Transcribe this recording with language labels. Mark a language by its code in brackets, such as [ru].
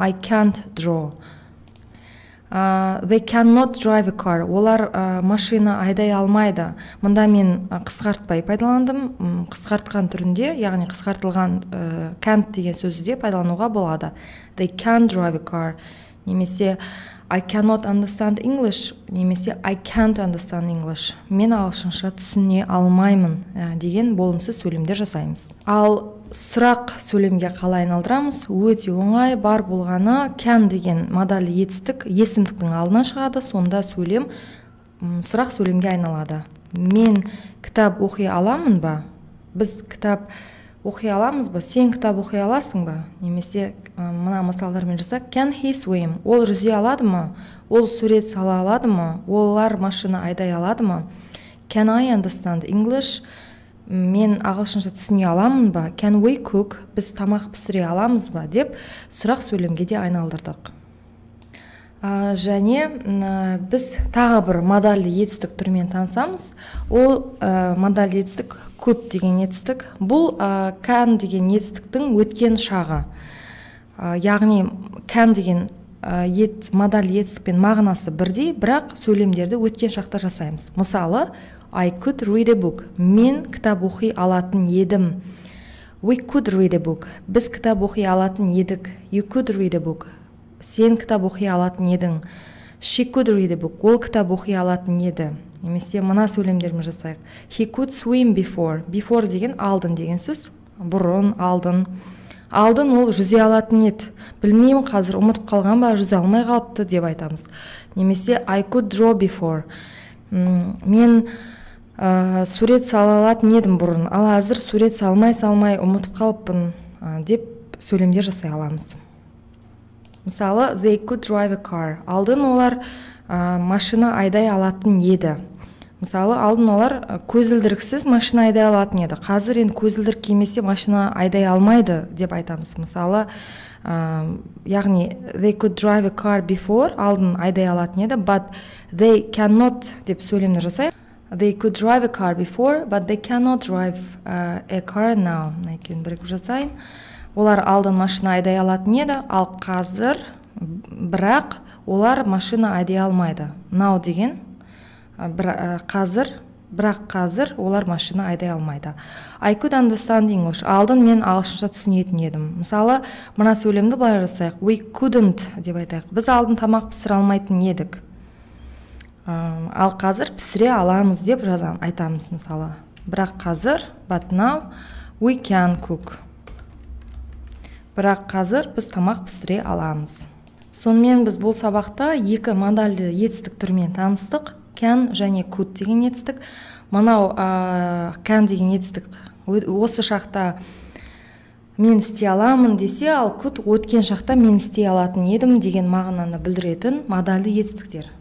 [en] I can't draw. They cannot drive a car. [kk] Олар машина айдай алмайды. Мұнда мен қысқартпай пайдаландым. Қысқартқан түрінде, яғни қысқартылған can't деген сөзді пайдалануға болады. [en] They can drive a car. Немесе I cannot understand English. Немесе I can't understand English. [kk] Мен ағылшынша түсіне алмаймын деген болымсыз сөйлемдер жасаймыз. Ал сұрақ сөйлемге қалай айналдырамыз? Өте оңай. Бар болғаны can деген модальді етістік есімдіктің алдынан шығады. Сонда сөйлем сұрақ сөйлемге айналады. Мен кітап оқи аламын ба? Біз кітап оқи аламыз ба? Сен кітап оқи аласың ба? Немесе мына мысалдармен жасақ. [en] Can he swim? [kk] Ол жүзе алады ма? Ол сурет сала алады ма? Олар машина айдай алады ма? [en] Can I understand English? [kk] Мен ағылшынша түсіне аламын ба? [en] Can we cook? [kk] Біз тамақ пісіре аламыз ба? Деп сұрақ сөйлемге де айналдырдық. Және біз тағы бір модальді етістік түрімен танысамыз. Ол модальді етістік could деген етістік. Бұл can деген етістіктің өткен шағы. Яғни can деген модальді етістікпен мағынасы бірдей, бірақ сөйлемдерді өткен шақта жасаймыз. [en] Мысалы, I could read a book. [kk] Мен кітап оқи алатын едім. [en] We could read a book. [kk] Біз кітап оқи алатын едік. [en] You could read a book. [kk] Сен кітап оқи алатын едің. [en] She could read a book. [kk] Ол кітап оқи алатын еді. Немесе мына сөйлемдермен жасайық. [en] He could swim before. [kk] Before деген алдын деген сөз. Бұрын, алдын. Алдын ол жүзе алатын еді. Білмеймін, қазір ұмытып қалған ба, жүзе алмай қалыпты деп айтамыз. [en] Немесе I could draw before. [kk] Мен сурет сала алатын едім бұрын, ал қазір сурет салмай ұмытып қалыппын деп сөйлемдер жасай аламыз. [en] Мысалы, they could drive a car. [kk] Алдын олар машина айдай алатын еді. Мысалы, алдын олар көзілдіріксіз машина айдай алатын еді. Қазір енді көзілдірік кимесе машина айдай алмайды деп айтамыз. Мысалы, яғни [en] they could drive a car before, [kk] алдын айдай алатын еді, [en] but they cannot [kk] деп сөйлемді жасайық. [en] They could drive a car before, but they cannot drive a car now. [kk] Екеуін бірігіп жасайын. олар алдын машина айдай алатын еді, ал қазір бірақ олар машина айдай алмайды. Now деген қазір олар машина айдай алмайды. [en] I could understand English. [kk] Алдын мен ағылшынша түсінетін едім. Мысалы, мына сөйлемді былай жасайық. [en] We couldn't [kk] деп айтайық. Біз алдын тамақ пісіре алмайтын едік. Ал қазір пісіре аламыз деп айтамыз мысалы. Бірақ қазір, [en] but now we can cook. [kk] Бірақ қазір біз тамақ пісіре аламыз. Сонымен біз бұл сабақта екі модальді етістік түрімен таныстық. Can және could деген етістік. Мынау can деген етістік осы шақта мен істей аламын десе, ал could өткен шақта мен істей алатын едім деген мағынаны білдіретін модальді етістіктер.